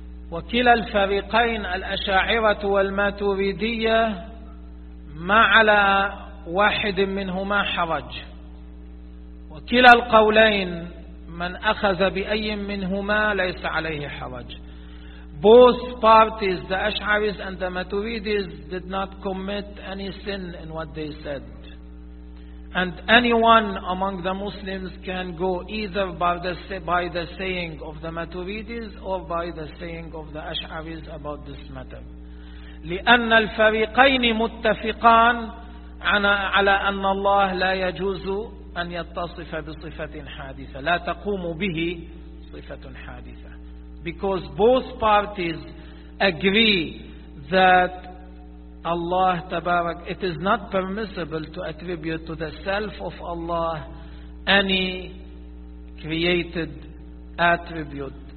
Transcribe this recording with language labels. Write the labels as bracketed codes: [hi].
[ar] وكلا الفريقين الأشاعرة والماتريدية ما على واحد منهما حرج. وكلا القولين من أخذ بأي منهما ليس عليه حرج. [en] Both parties, the Ash'aris and the Maturidis, did not commit any sin in what they said. And anyone among the Muslims can go either by the saying of the Maturidis or by the saying of the Ash'aris about this matter. [ar] لأن الفريقين متفقان على أن الله لا يجوز أن يتصف بصفة حادثة لا تقوم به صفة حادثة. [en] Because both parties agree that Allah Tabarak, it is not permissible to attribute to the self of Allah any created attribute.